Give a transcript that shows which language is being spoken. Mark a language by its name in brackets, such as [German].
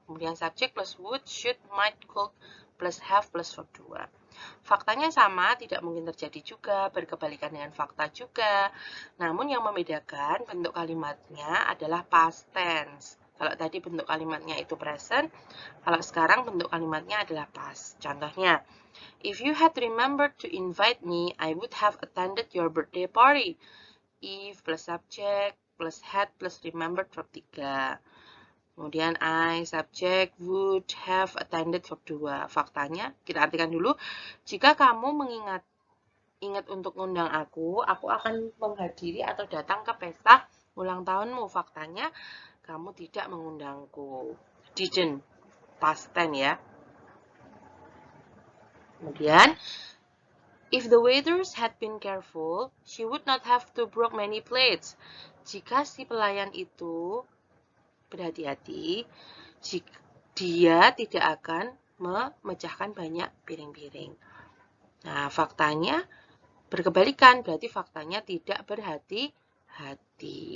[Indonesian] Kemudian [English] subject plus would, should, might, could plus have plus verb 2. [Indonesian] Faktanya sama, tidak mungkin terjadi juga, berkebalikan dengan fakta juga. Namun yang membedakan bentuk kalimatnya adalah past tense. Kalau tadi bentuk kalimatnya itu present, kalau sekarang bentuk kalimatnya adalah past. Contohnya, [English] if you had remembered to invite me, I would have attended your birthday party. If plus subject plus had plus remembered verb 3. [Indonesian] Kemudian [English] I, subject, would have attended verb 2. [Indonesian] Faktanya, kita artikan dulu. Jika kamu ingat untuk ngundang aku akan menghadiri atau datang ke pesta ulang tahunmu. Faktanya, kamu tidak mengundangku. [English] Didn't, past tense ya. [Indonesian] Kemudian, [English] if the waiters had been careful, she would not have to broke many plates. [Indonesian] Jika si pelayan itu berhati-hati, dia tidak akan memecahkan banyak piring-piring. Nah, faktanya berkebalikan, berarti faktanya tidak berhati-hati.